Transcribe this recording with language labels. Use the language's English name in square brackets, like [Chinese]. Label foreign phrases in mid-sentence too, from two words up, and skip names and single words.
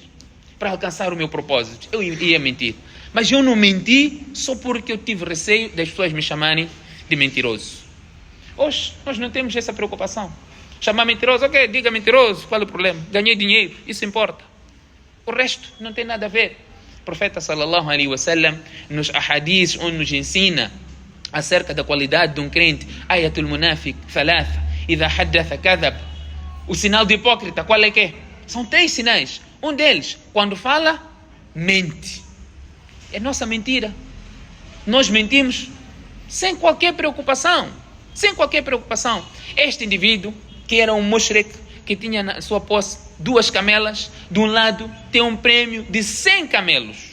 [Portuguese] Para alcançar o meu propósito, eu iria mentir. Mas eu não menti só porque eu tive receio das pessoas me chamarem de mentiroso. Hoje, nós não temos essa preocupação. Chamar mentiroso, ok, diga mentiroso, qual é o problema? Ganhei dinheiro, isso importa. O resto não tem nada a ver. O profeta [Arabic] صلى الله عليه وسلم, [Portuguese] nos ahadis, onde nos ensina acerca da qualidade de um crente, [Arabic] آية المنافق ثلاث إذا حدث كذب. [Portuguese] O sinal do hipócrita, qual é que é? São 3 sinais. Um deles, quando fala, mente. É nossa mentira. Nós mentimos sem qualquer preocupação. Este indivíduo, que era um mushrik, que tinha na sua posse 2 camelas, de um lado tem um prêmio de 100 camelos.